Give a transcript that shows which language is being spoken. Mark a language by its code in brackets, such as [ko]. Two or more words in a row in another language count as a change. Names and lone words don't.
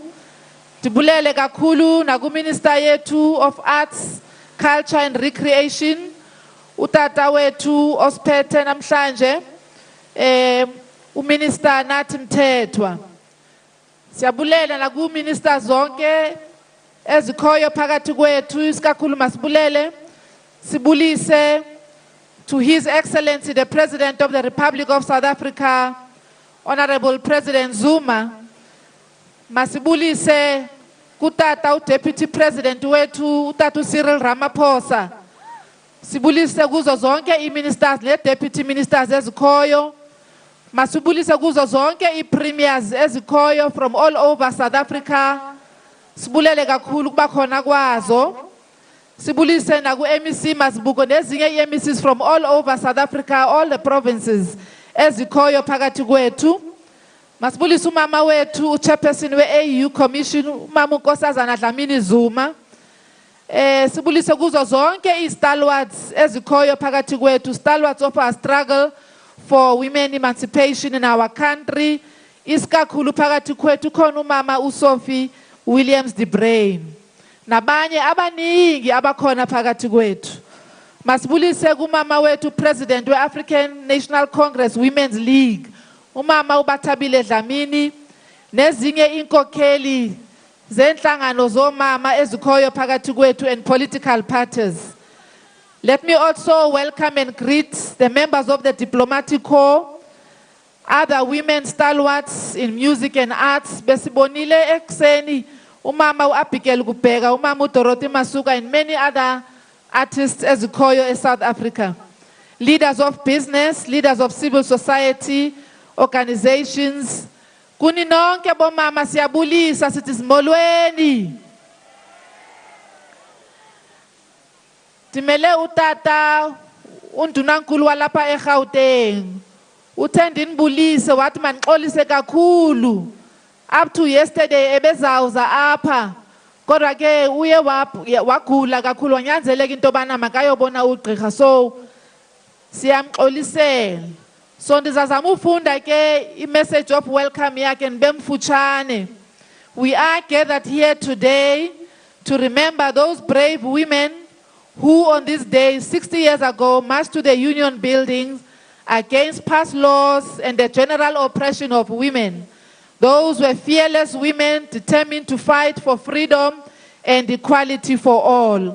[xh] Ndibulele kakhulu naku-minister yethu [en] of Arts, Culture and Recreation, [xh] utata wethu osiphethe namhlanje, uminister Nathi Mthethwa. Siyabulela naku-minister zonke ezikhoyo phakathi kwethu, isikakhulu masibulele, sibulise [en] to His Excellency the President of the Republic of South Africa, Honorable President Zuma. [xh] Masibulise kutata [en] Deputy President [xh] wetu utata Cyril Ramaphosa. Sibulise kuzo zonke i-ministers ne-deputy ministers ezikhoyo. Masibulise kuzo zonke i-premiers ezikhoyo [en] from all over South Africa. [xh] Sibulele kakhulu kuba khona kwazo. Sibulise naku-MEC Mazibuko nezinye i-MECs [en] from all over South Africa, all the provinces [xh] ezikhoyo phakathi kwethu. Masibulise umama wethu uchairperson we-AU Commission, umama uNkosazana Dlamini Zuma. Sibulise kuzo zonke i-stalwarts ezikhoyo phakathi kwethu, [en] stalwarts of our struggle for women emancipation in our country. [xh] Isikakhulu phakathi kwethu khona umama uSophie Williams de Bruyn. Nabanye abaningi abakhona phakathi kwethu. Masibulise kumama wethu President we-African National Congress Women's League, umama uBathabile Dlamini, nezinye inkokheli zenhlangano zomama ezikhoyo phakathi kwethu [en] and political parties. Let me also welcome and greet the members of the diplomatic corps, other women stalwarts in music and arts. [xh] Besibonile ekseni umama uAbigail Kubheka, umama uDorothy Masuka, [en] and many other artists ezikhoyo in South Africa. Leaders of business, leaders of civil society, organizations. [xh] Kuni nonke bomama siyabulisa sithi simolweni. Timele utata undunankulu walapha eGauteng. Uthanda inibulise wathi manixolise kakhulu. [en] Up to yesterday [xh] ebezawuza apha. Kodwa ke uye wagula kakhulu wanyanzeleka into bana makayobona ugqirha, so siyamxolisela. So ndizazama ufunda ke i- [en] message of welcome [xh] yakhe nibemfutshane. [en] We are gathered here today to remember those brave women who on this day 60 years ago marched to the Union buildings against past laws and the general oppression of women. Those were fearless women determined to fight for freedom and equality for all.